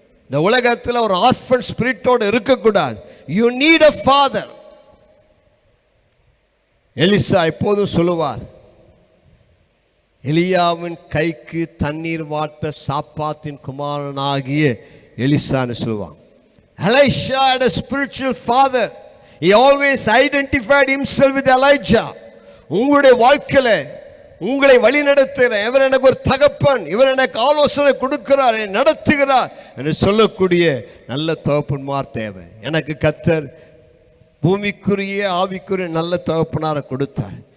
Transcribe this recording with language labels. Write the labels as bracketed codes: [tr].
[ta] இந்த உலகத்தில் ஒரு ஆர்ஃபன் ஸ்பிரிட்டோடு இருக்கக்கூடாது. [en] You need a father. [ta] Elisha எப்போதும் சொல்லுவார், எலியாவின் கைக்கு தண்ணீர் வாட்ட சாப்பாத்தின் குமாரனாகிய எலிசான்னு சொல்லுவாங்க. [en] Elisha had a spiritual father. He always identified himself with Elijah. [ta] உங்களுடைய வாழ்க்கையில் உங்களை வழி நடத்துகிற இவர் எனக்கு ஒரு தகப்பன், இவர் எனக்கு ஆலோசனை கொடுக்கிறார், நடத்துகிறார் என்று சொல்லக்கூடிய நல்ல தகப்பன்மார் தேவை. எனக்கு கர்த்தர் பூமிக்குரிய ஆவிக்குரிய நல்ல தகப்பனாரை கொடுத்தார்.